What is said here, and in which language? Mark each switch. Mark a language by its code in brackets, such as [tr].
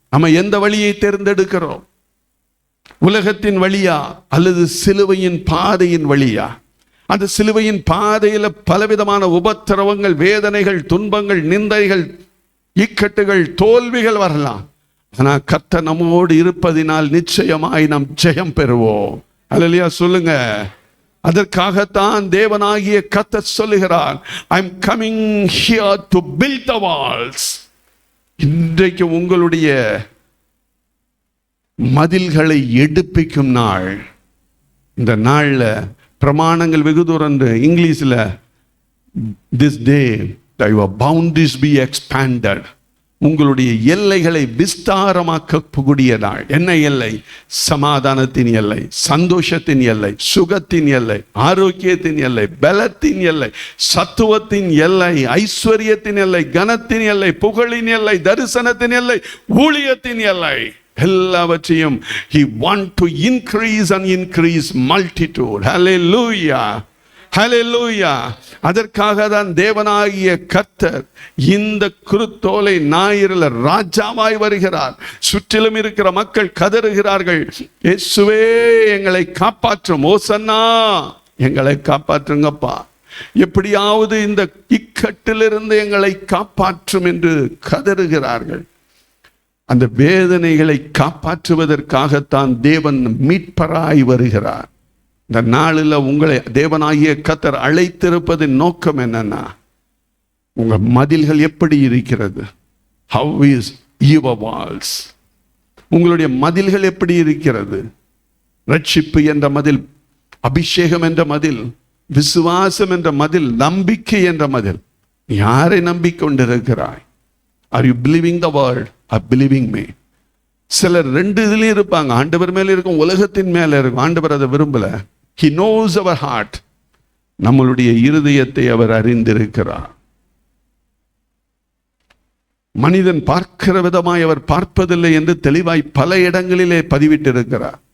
[ta] நம்ம எந்த வழியை தேர்ந்தெடுக்கிறோம்? உலகத்தின் வழியா அல்லது சிலுவையின் பாதையின் வழியா? அந்த சிலுவையின் பாதையில் பலவிதமான உபத்திரவங்கள், வேதனைகள், துன்பங்கள், நிந்தைகள், இக்கட்டுகள், தோல்விகள் வரலாம். ஆனால் கர்த்தர் நம்மோடு இருப்பதினால் நிச்சயமாய் நாம் ஜெயம் பெறுவோம். அல்லேலூயா சொல்லுங்க. அதற்காகத்தான் தேவனாகிய கர்த்தர் சொல்லுகிறார், [en] I am coming here to build the walls. [ta] இன்றைக்கு உங்களுடைய மதில்களை எடுப்பிக்கும் நாள். இந்த நாள்ல பிரமாணங்கள் வெகு தூரம். [en] இங்கிலீஷில் this day your boundaries be expanded. [ta] உங்களுடைய எல்லைகளை விஸ்தாரமாக்கக்கூடிய நாள். என்ன எல்லை? சமாதானத்தின் எல்லை, சந்தோஷத்தின் எல்லை, சுகத்தின் எல்லை, ஆரோக்கியத்தின் எல்லை, பலத்தின் எல்லை, சத்துவத்தின் எல்லை, ஐஸ்வர்யத்தின் எல்லை, கனத்தின் எல்லை, புகழின் எல்லை, தரிசனத்தின் எல்லை, ஊழியத்தின் எல்லை. [en] எல்லாவற்றையும் he want to increase and increase multitude. hallelujah, hallelujah. [ta] அதற்காக தான் தேவனாகிய கர்த்தர் இந்த குருத்தோலை ஞாயிறில் ராஜாவாய் வருகிறார். சுற்றிலும் இருக்கிற மக்கள் கதறுகிறார்கள், இயேசுவே எங்களை காப்பாற்றும், ஓசன்னா எங்களை காப்பாற்றுங்கப்பா, எப்படியாவது இந்த இக்கட்டிலிருந்து எங்களை காப்பாற்றும் என்று கதறுகிறார்கள். அந்த வேதனைகளை காப்பாற்றுவதற்காகத்தான் தேவன் மீட்பராய் வருகிறார். இந்த நாளில் உங்களை தேவனாகிய கர்த்தர் அழைத்திருப்பதின் நோக்கம் என்னன்னா, உங்க மதில்கள் எப்படி இருக்கிறது? [en] How is your walls? [ta] உங்களுடைய மதில்கள் எப்படி இருக்கிறது? ரட்சிப்பு என்ற மதில், அபிஷேகம் என்ற மதில், விசுவாசம் என்ற மதில், நம்பிக்கை என்ற மதில். யாரை நம்பிக்கொண்டிருக்கிறாய்? [en] Are you believing the word or believing me? [ta] சிலர் 2 இதுலயும் இருப்பாங்க. ஆண்டவர் மேல இருக்கும், உலகத்தின் மேல இருக்கும். ஆண்டவர் அதை விரும்பல. [en] He knows our heart. [ta] நம்மளுடைய இருதயத்தை அவர் அறிந்திருக்கிறார். மனிதன் பார்க்கிற விதமாய் அவர் பார்ப்பதில்லை என்று தெளிவாய் பல இடங்களிலே பதிவிட்டிருக்கிறார்.